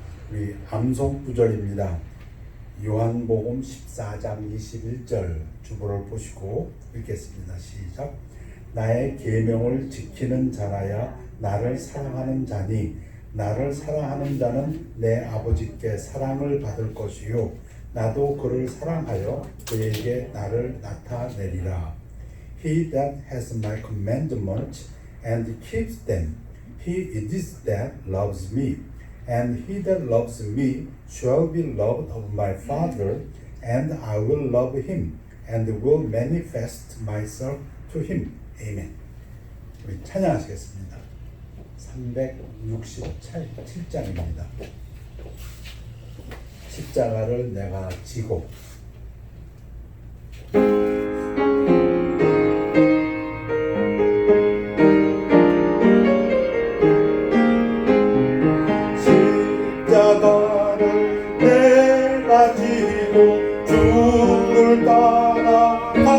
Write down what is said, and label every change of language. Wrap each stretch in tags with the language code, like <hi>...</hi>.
<ko>우리 암송 구절입니다. 요한복음 14장 21절 주보를 보시고 읽겠습니다. 시작. 나의 계명을 지키는 자라야 나를 사랑하는 자니 나를 사랑하는 자는 내 아버지께 사랑을 받을 것이요 나도 그를 사랑하여 그에게 나를 나타내리라.</ko> <en>He that has my commandments and keeps them, he it is that loves me. And he that loves me shall be loved of my Father, and I will love him, and will manifest myself to him.</en> <ko>아멘. 우리 찬양하시겠습니다. 367장입니다. 십자가를 내가 지고 십자가를 내가 지고 주를 따라갑니다.</ko>